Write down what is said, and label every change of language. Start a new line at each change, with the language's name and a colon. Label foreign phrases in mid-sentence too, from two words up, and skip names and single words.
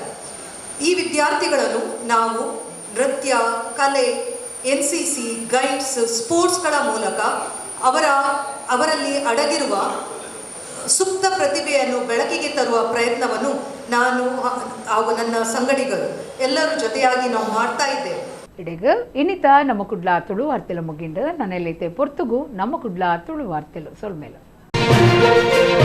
Kannada: ಈ ವಿದ್ಯಾರ್ಥಿಗಳನ್ನು ನಾವು ನೃತ್ಯ, ಕಲೆ, NCC, ಗೈಡ್ಸ್, ಸ್ಪೋರ್ಟ್ಸ್ಗಳ ಮೂಲಕ ಅವರಲ್ಲಿ ಅಡಗಿರುವ ಸುಪ್ತ ಪ್ರತಿಭೆಯನ್ನು ಬೆಳಕಿಗೆ ತರುವ ಪ್ರಯತ್ನವನ್ನು ನಾನು ಹಾಗೂ ನನ್ನ ಸಂಗಡಿಗರು ಎಲ್ಲರೂ ಜೊತೆಯಾಗಿ ನಾವು ಮಾಡ್ತಾ ಇದ್ದೇವೆ.
Tulu: ಇಡೀಗ ಇನ್ನಿತ ನಮ್ಮ ಕುಡ್ಲ ತುಳು ವಾರ್ತೆಲು ಮುಗಿಂಡು ನನ್ನೆಲ್ಲೈತೆ ಪೊರ್ತುಗು ನಮ್ಮ ಕುಡ್ಲ ತುಳು ವಾರ್ತೆಲು ಸೊಲ್ಮೇಲು.